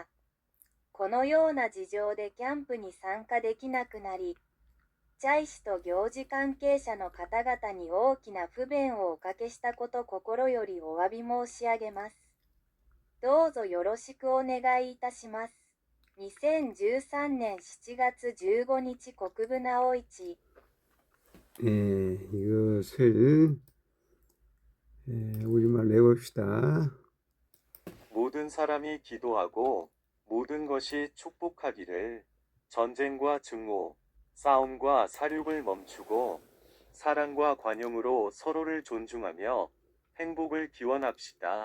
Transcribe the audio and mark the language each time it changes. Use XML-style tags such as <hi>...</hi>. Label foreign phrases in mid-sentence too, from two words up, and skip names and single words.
<ja>このような事情でキャンプに参加できなくなり、チャイ氏と行事関係者の方々に大きな不便をおかけしたこと心よりお詫び申し上げます。どうぞよろしくお願いいたします。2013年7月15日国分直一。</ja> <ko>이것을 우리말 내봅시다. 모든 사람이 기도하고 모든 것이 축복하기를. 전쟁과 증오, 싸움과 사륙을 멈추고 사랑과 관용으로 서로를 존중하며 행복을 기원합시다.</ko>